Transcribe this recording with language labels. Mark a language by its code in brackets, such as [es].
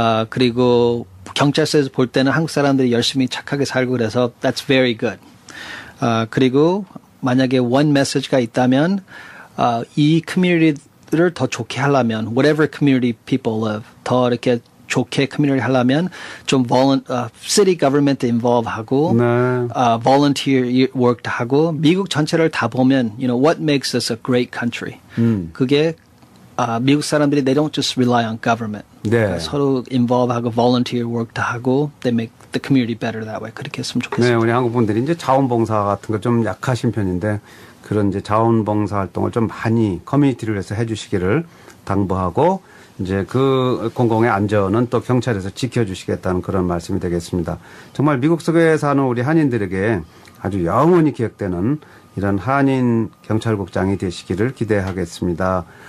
[ko] 그리고 경찰서에서 볼 때는 한국 사람들이 열심히 착하게 살고 그래서 [en] that's very good. [ko] 그리고 만약에 one message가 있다면 이 커뮤니티를 더 좋게 하려면 [en] whatever community people live [ko] 더 이렇게 좋게 커뮤니티 하려면 좀 city government involve 하고 네. volunteer work도 하고 미국 전체를 다 보면 [en] you know what makes us a great country. [ko] 그게 미국 사람들이 [en] they don't just rely on government. [ko] 네. 그러니까 서로 involve 하고 volunteer work도 하고 [en] they make the community better that way. [ko] 그렇게 했으면 좋겠습니다. 네, 우리 한국 분들이 이제 자원봉사 같은 거 좀 약하신 편인데 그런 이제 자원봉사 활동을 좀 많이 커뮤니티를 위해서 해주시기를 당부하고 이제 그 공공의 안전은 또 경찰에서 지켜주시겠다는 그런 말씀이 되겠습니다. 정말 미국 속에 사는 우리 한인들에게 아주 영원히 기억되는 이런 한인 경찰국장이 되시기를 기대하겠습니다.